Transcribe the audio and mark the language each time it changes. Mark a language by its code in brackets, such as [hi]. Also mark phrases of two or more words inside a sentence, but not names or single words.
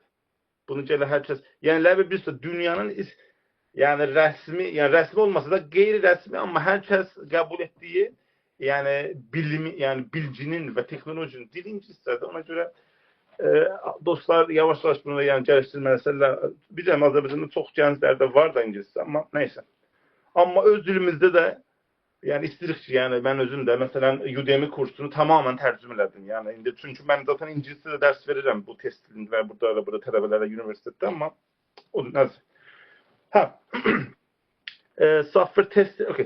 [tr] Bunu gələ herkes yani ləbə bilirsə dünyanın yani resmi olmasa da gayri resmi ama herkes kabul ettiği yani bilimi yani bilginin ve teknolojinin dili İngilizcedir. Ona göre dostlar yavaş yavaş bunu yani geliştirməlidirlər. [az] Bilirəm Azərbaycanda çox gənclərdə var da İngilizce ama neyse. [tr] Ama öz dilimizde de yani istirik ki, yani ben özüm de mesela Udemy kursunu tamamen tercüme elədim. Yani indi çünkü ben zaten İngilizce de ders veririm bu testler burada tələbələrə üniversitede ama o nəsə. [en] Ha. Software test, okay.